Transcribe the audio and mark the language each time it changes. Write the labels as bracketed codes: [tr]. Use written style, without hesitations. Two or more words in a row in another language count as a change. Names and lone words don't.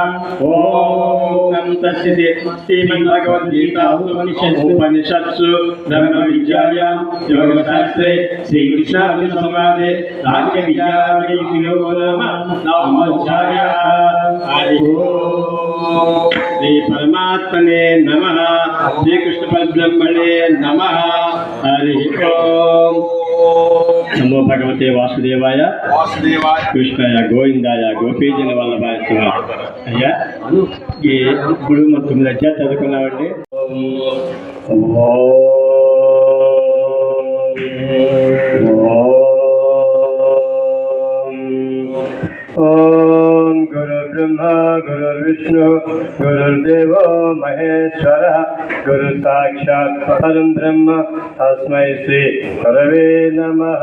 [sa] ॐ तस्यते श्रीमद्भगवद्गीतासु ब्रह्मविद्यायां योगशास्त्रे श्रीकृष्णार्जुनसंवादे राज्यविद्यायोगो नाम नवमोऽध्यायः। हरिः ओम्। श्रीपरमात्मने नमः। श्रीकृष्णपरब्रह्मणे नमः। हरिः ओम्। नमो भगवते वासुदेवाय కృష్ణాయ గోవిందాయ గోపీజన వల్లభాయ శివ. [te] అయ్యా ఈ ఇప్పుడు మనం 9 అధ్యాయాలు చదువుకున్నామండి. [sa] ఓం గురు బ్రహ్మ గురు విష్ణు గురుర్దేవో మహేశ్వర గురు సాక్షాత్ పరం బ్రహ్మ తస్మై శ్రీ గురవే నమః.